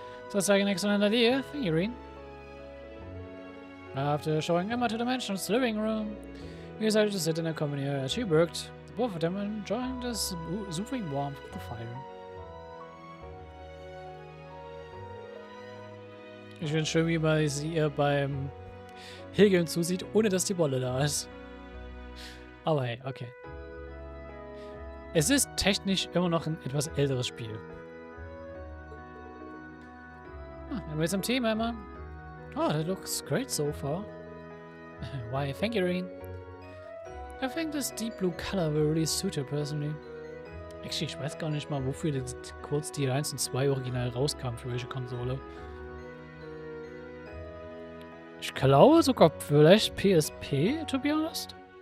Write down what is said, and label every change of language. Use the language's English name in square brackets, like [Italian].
[English] Sounds like an excellent idea. Thank you, Reen. After showing Emma to the mansion's living room, we decided to sit and accompany her as she worked, both of them enjoying the soothing warmth of the fire. [German] Ich finde schön, wie man sie ihr beim Häkeln zusieht, ohne dass die Wolle da ist. Aber hey, okay. Es ist technisch immer noch ein etwas älteres Spiel. Wenn wir jetzt am Thema immer. [English] Oh, that looks great so far. Why, thank you, Irene. I think this deep blue color will really suit her personally. [German] Actually, ich weiß gar nicht mal, wofür jetzt kurz die 1 und 2 original rauskam, für welche Konsole. Ich glaube sogar vielleicht PSP, [English] to be honest.